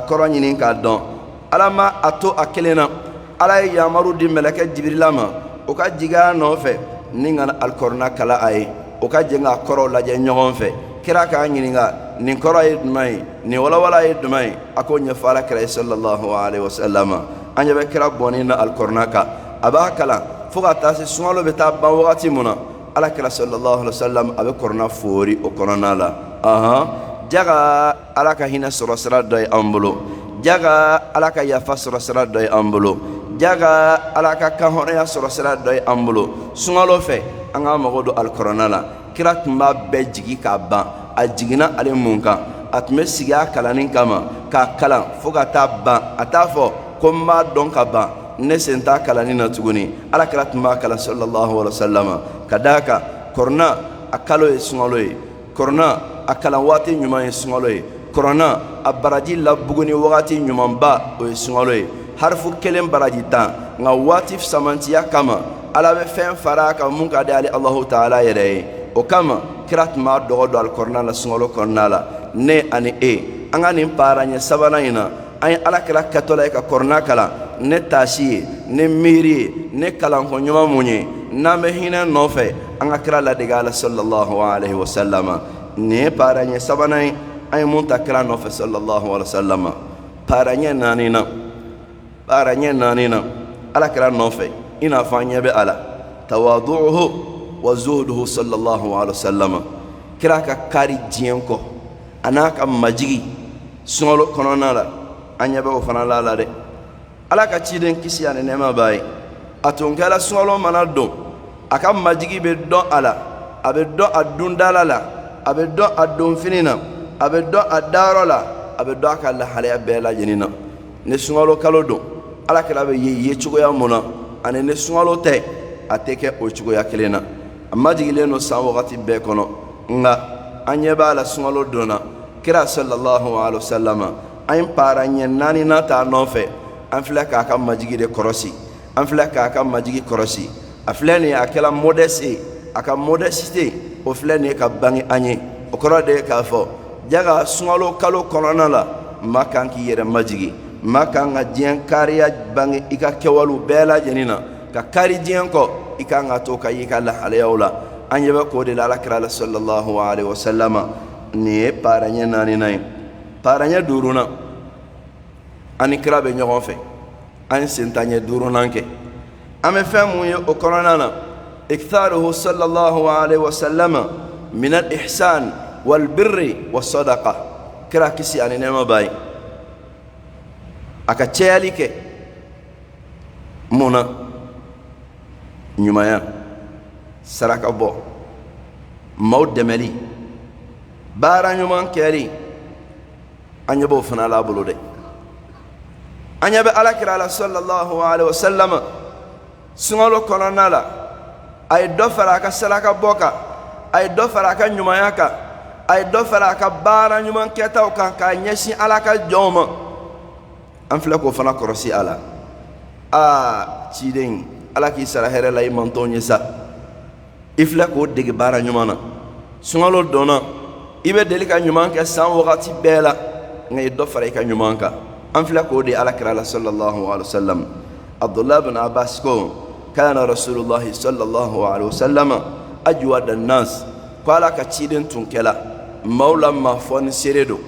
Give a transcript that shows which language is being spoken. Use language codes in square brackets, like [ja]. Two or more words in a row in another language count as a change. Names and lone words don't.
[bm] kɔrɔ ɲini k'a dɔn ala ma a to a kelen na ala ye yamaru di mɛlɛkɛ jibirila ma o ka jigin a nɔfɛ ni ka alikuranɛ kalan a ye o ka jɛ k'a kɔrɔw lajɛ ɲɔgɔn fɛ kira k'a ɲininka nin kɔrɔ ye jumɛn ye nin walawala ye jumɛn ye a k'o ɲɛfɔ ala kira ye [ar] صلى الله عليه وسلم [bm] an ɲɛ bɛ kira bɔnnen na alikuranɛ kan a b'a kalan fo ka taa se sunkalo bɛ taa ban wagati mun na ala kira [ar] صلى الله عليه وسلم [bm] a bɛ kuranɛ foori o kɔnɔna la jaga ala ka hinɛ sɔrɔ sira dɔ ye an bolo jaga ala ka yafa sɔrɔ sira dɔ ye an bolo jaga ala ka kan hɔrɔnya sɔrɔ sira dɔ ye an bolo sunkalo fɛ an ka mago don alikuranɛ la kira tun b'a bɛɛ jigi k'a ban a jiginna ale mun kan a tun bɛ sigi a kalanni kama k'a kalan fo ka taa ban a t'a fɔ ko n b'a dɔn ka ban ne sen t'a kalanni na tuguni ala kira tun b'a kalan [ar] صلى الله عليه وسلم [bm] ka d'a kan kuranɛ a kalo ye sunkalo ye kuranɛ a kalan waati ɲuman ye sunkalo ye kuranɛ a baraji labuguni wagati ɲumanba o ye sunkalo ye harifu kelen baraji 10 nka waati samantiya kama ala bɛ fɛn fara a kan mun ka di ale alahu taala yɛrɛ ye o kama kira tun b'a dɔgɔ don alikuranɛ la sunkalo kɔnɔna la ne ani e an ka nin paaraɲɛ sabanan in na an ye ala kira kɛtɔla ye ka kuranɛ kalan ne taasi ye ne miiri ye ne kalanko ɲuman mun ye n'an bɛ hinɛ nɔfɛ an ka kira ladege ala [ar] صلى الله عليه وسلم [bm] nin ye paaraɲɛ sabanan ye an ye mun ta kira nɔfɛ [ar] صلى الله عليه وسلم [bm] paaraɲɛ naani na ala kira nɔfɛ i n'a fɔ an ɲɛ bɛ a la [ar] تواضعه وزهده صلى الله عليه وسلم [bm] kira ka kari diɲɛ kɔ a n'a ka majigi suŋalo kɔnɔna la an ɲɛ bɛ o fana la dɛ ala ka ciden kisi ani nɛɛma b'a ye a tun kɛra suŋalo mana don a ka majigi bɛ dɔn a la a bɛ dɔn a dundala la a bɛ dɔn a donfini na a bɛ dɔn a dayɔrɔ la a bɛ dɔn a ka lahalaya bɛɛ lajɛlen na ni suŋalo kalo don alakira bɛ ye cogoya mun na ani ni suŋalo tɛ a tɛ kɛ o cogoya kelen na a majigilen don san wagati bɛɛ kɔnɔ nka an ɲɛ b'a la suŋalo donna kira [ar] صلى الله عليه وسلم [bm] an ye paara ɲɛ naani na ta nɔfɛ an filɛ k'a ka majigi de kɔrɔsi an filɛ k'a ka majigi kɔrɔsi a filɛ nin ye a kɛla modeste a ka modeste o filɛ nin ye ka bange an ye o kɔrɔ de ye k'a fɔ jaga suŋalo kalo kɔnɔna la maa kan k'i yɛrɛ majigi maa kan ka diɲɛ kariya bange i ka kɛwalew bɛɛ lajɛlen na ka kari diɲɛ kɔ i kan ka to ka y'i ka lahalayaw la an ɲɛ bɛ k'o de la alakira la [ar] صلى الله عليه وسلم [bm] nin ye paara ɲɛ naaninan ye paara ɲɛ duurunan an ni kira bɛ ɲɔgɔn fɛ an ye sentanɲɛ duurunan kɛ an bɛ fɛn mun ye o kɔnɔna na [ar] إكثاره صلى الله عليه وسلم من الإحسان والبر والصدقة [bm] kira kisi ani nɛɛma b'a ye a ka cɛyali kɛ mun na ɲumanya saraka bɔ maaw dɛmɛli baara ɲuman kɛli an ɲɛ b'o fana la bolo dɛ an ɲɛ bɛ alakira la [ar] صلى الله عليه وسلم [bm] suŋalo kɔnɔna la a ye dɔ fara a ka saraka bɔ kan a ye dɔ fara a ka ɲumanya kan a ye dɔ fara a ka baara ɲuman kɛtaw kan k'a ɲɛsin ala ka jɔnw ma an filɛ k'o fana kɔrɔsi a la ciden ala k'i sara hɛrɛ la i man t'o ɲɛ sa i filɛ k'o dege baara ɲuman na suŋalo donna i bɛ deli ka ɲuman kɛ san wagati bɛɛ la nka i dɔ fara i ka ɲuman kan an filɛ k'o de alakira la [ar] صلى الله عليه وسلم [bm] abdullah bin abbas ko [ar] كان رسول الله صلى الله عليه وسلم أجود الناس [bm] ko ala ka ciden tun kɛla maaw la ma fɔni seere